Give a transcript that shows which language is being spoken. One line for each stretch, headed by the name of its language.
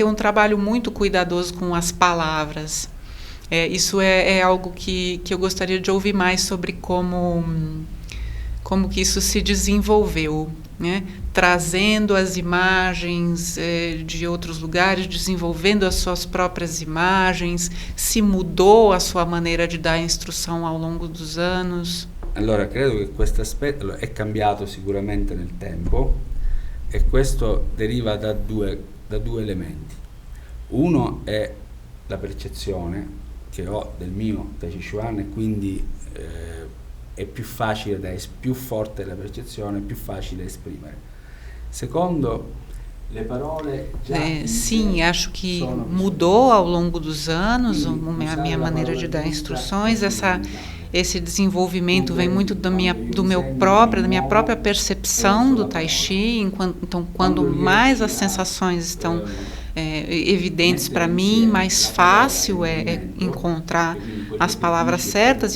Portuguese: Tem um trabalho muito cuidadoso com as palavras. Isso é algo que eu gostaria de ouvir mais sobre como que isso se desenvolveu, né? Trazendo as imagens de outros lugares, desenvolvendo as suas próprias imagens, se mudou a sua maneira de dar instrução ao longo dos anos?
Italian: Allora, credo che questo aspetto è cambiato sicuramente nel tempo, e questo deriva da due elementi. Uno è la percezione che ho del mio Tai Chi Chuan, e quindi è più forte la percezione, è più facile esprimere. Secondo, le parole
Portuguese: sim, acho que mudou ao longo dos anos a minha maneira de dar instruções. Esse desenvolvimento vem muito da minha própria percepção do Tai Chi. Então, quando mais as sensações estão evidentes para mim, mais fácil é encontrar as palavras certas.